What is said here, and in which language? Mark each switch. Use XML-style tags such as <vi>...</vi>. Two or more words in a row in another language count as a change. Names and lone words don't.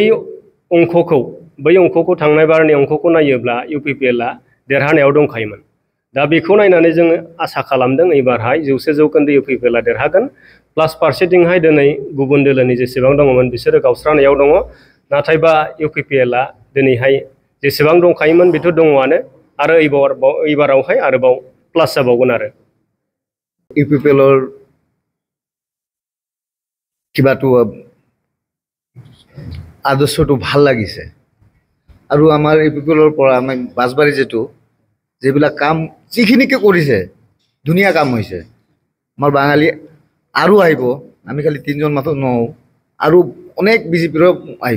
<brx>अंखखौ थांनाय बारनि अंखखौ नायोब्ला इउपिपिएलआ देरहानायाव दंखायोमोन दा बेखौ नायनानै जोङो आसा खालामदों एबारहाय 100% इउपिपिएलआ देरहागोन प्लास फारसेथिंहाय दिनै गुबुन दोलोनि जेसेबां दङमोन बिसोरो गावस्रानायाव दङ नाथायबा इउपिपिएलआ दिनैहाय जेसेबां दंखायोमोन बेथ' दङआनो आरो एबारावहाय आरोबाव प्लास जाबावगोन आरो</brx> <as>ইউপিপিএলৰ কিবাটো আদৰ্শটো ভাল লাগিছে আৰু আমাৰ ইউ পি পি এলৰ পৰা আমি বাছবাৰী যিবিলাক কাম যিখিনিকে কৰিছে ধুনীয়া কাম হৈছে আমাৰ বাঙালী আৰু আহিব আমি খালি 3জন মাত্ৰ নহওঁ আৰু অনেক বিজেপিৰ আহিব</as>